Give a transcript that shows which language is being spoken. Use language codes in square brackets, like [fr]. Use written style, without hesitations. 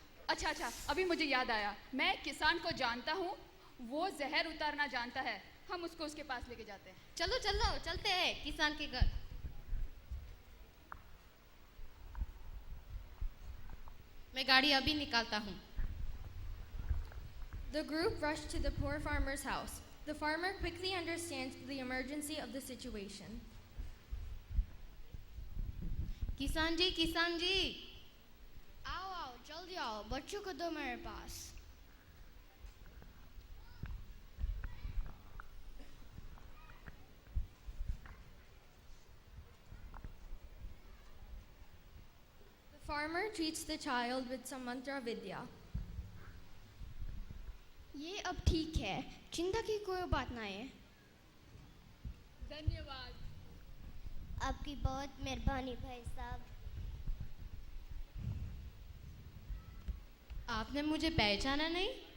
[hi] अच्छा, अभी मुझे याद आया। मैं किसान को जानता हूँ, वो जहर उतारना जानता है। हम उसको उसके पास लेके जाते हैं। चलो चलते हैं किसान के घर। मैं गाड़ी अभी निकालता हूँ। [en] The group rushed to the poor farmer's house. The farmer quickly understands the emergency of the situation. [hi] किसान जी, आओ आओ जल्दी आओ, बच्चों को दो मेरे पास। [en] The farmer treats the child with some mantra vidya. [hi] ये अब ठीक है, चिंता की कोई बात नहीं है। धन्यवाद। आपकी बहुत मेहरबानी भाई साहब। आपने मुझे पहचाना नहीं?